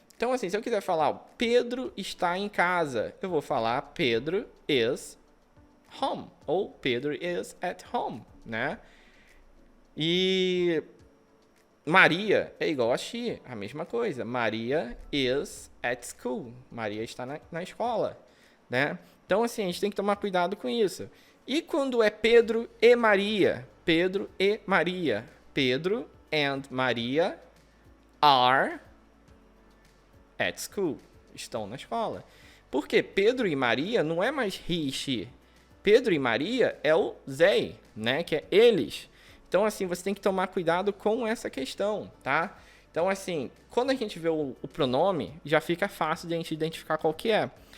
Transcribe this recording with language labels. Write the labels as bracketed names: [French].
[Portuguese] Então, assim, se eu quiser falar Pedro está em casa, eu vou falar [English] Pedro is home, [Portuguese] ou [English] Pedro is at home, [Portuguese] né? E Maria é igual a she, a mesma coisa. [English] Maria is at school, [Portuguese] Maria está na escola, né? Então, assim, a gente tem que tomar cuidado com isso. E quando é Pedro e Maria? Pedro e Maria. [English] Pedro and Maria are at school. [Portuguese] Estão na escola. Porque Pedro e Maria não é mais he e she. Pedro e Maria é o they, né? Que é eles. Então, assim, você tem que tomar cuidado com essa questão, tá? Então, assim, quando a gente vê o pronome, já fica fácil de a gente identificar qual que é.